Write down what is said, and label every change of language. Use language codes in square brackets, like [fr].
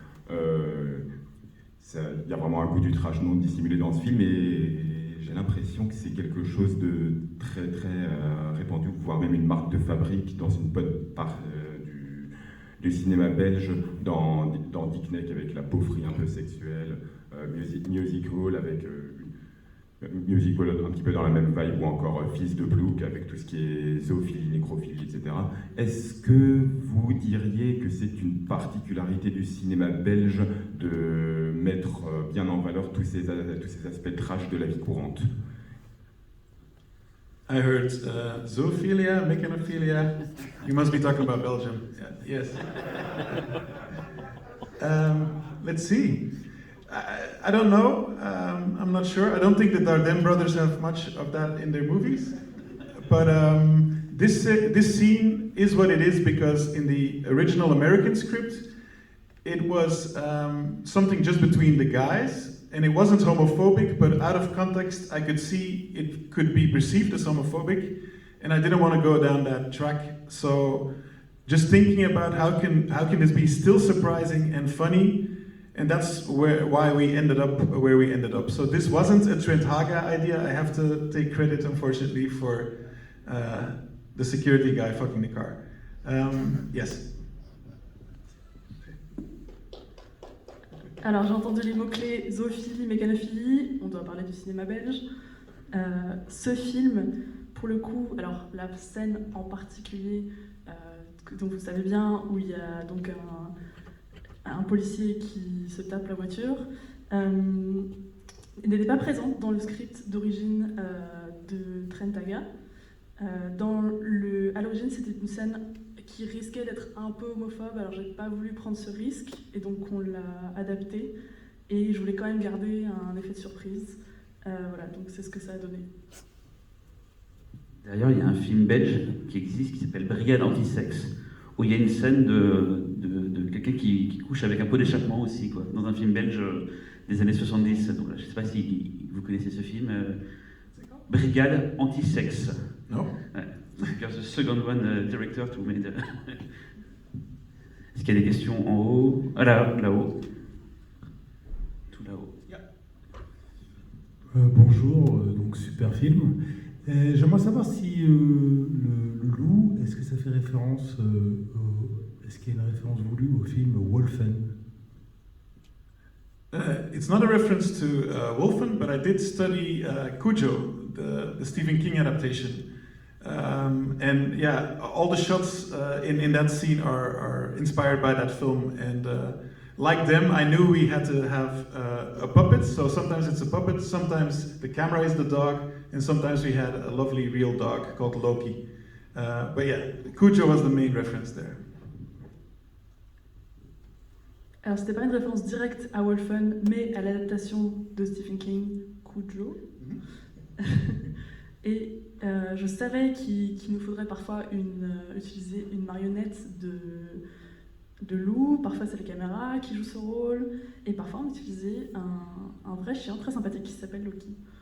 [fr] Il y a vraiment un goût du trash non dissimulé dans ce film et j'ai l'impression que c'est quelque chose de très très répandu, voire même une marque de fabrique dans une bonne part du cinéma belge, dans Dick Neck avec la beaufrie un peu sexuelle, Musical avec Musical un petit peu dans la même vibe, ou encore Fils de Plouc avec tout ce qui est zoophilie, nécrophilie, etc. Est-ce que vous diriez que c'est une particularité du cinéma belge de mettre bien en valeur tous ces aspects trash de la vie courante? [en] I heard zoophilia, mechanophilia. You must be talking about Belgium. Yeah, yes. Let's see. I don't know. I'm not sure. I don't think the Dardenne brothers have much of that in their movies. But this scene is what it is because in the original American script, it was something just between the guys, and it wasn't homophobic, but out of context, I could see it could be perceived as homophobic, and I didn't want to go down that track. So, just thinking about how can this be still surprising and funny, and that's why we ended up where we ended up. So this wasn't a Trent Haga idea. I have to take credit, unfortunately, for the security guy fucking the car. Yes. [fr] Alors j'ai entendu les mots-clés zoophilie, mécanophilie, on doit parler du cinéma belge. Ce film, pour le coup, alors la scène en particulier, dont vous savez bien, où il y a donc un policier qui se tape la voiture, n'était pas présente dans le script d'origine de Trent Haga. À l'origine, c'était une scène qui risquait d'être un peu homophobe, alors j'ai pas voulu prendre ce risque, et donc on l'a adapté, et je voulais quand même garder un effet de surprise. Voilà, donc c'est ce que ça a donné. D'ailleurs, il y a un film belge qui existe qui s'appelle Brigade Anti-Sexe, où il y a une scène de quelqu'un qui couche avec un pot d'échappement aussi, quoi, dans un film belge des années 70. Donc, je ne sais pas si vous connaissez ce film. Brigade Anti-Sexe. Non. Ouais. [en] Because the second one director to made. [fr] Est-ce qu'il y a des questions en haut? Ah là-haut. Tout là-haut. Bonjour, donc super film. J'aimerais savoir si le loup, est-ce que ça fait référence, est-ce qu'il y a une référence voulue au film Wolfen? [en] It's not a reference to Wolfen, but I did study Cujo, the Stephen King adaptation. And yeah, all the shots in that scene are inspired by that film. And like them, I knew we had to have a puppet. So sometimes it's a puppet, sometimes the camera is the dog, and sometimes we had a lovely real dog called Loki. But yeah, Cujo was the main reference there. [fr] Alors c'était pas une référence directe à Wolfen, mais à l'adaptation de Stephen King, Cujo. Et je savais qu'il nous faudrait parfois utiliser une marionnette de loup, parfois c'est la caméra qui joue ce rôle, et parfois on utilisait un vrai chien très sympathique qui s'appelle Loki.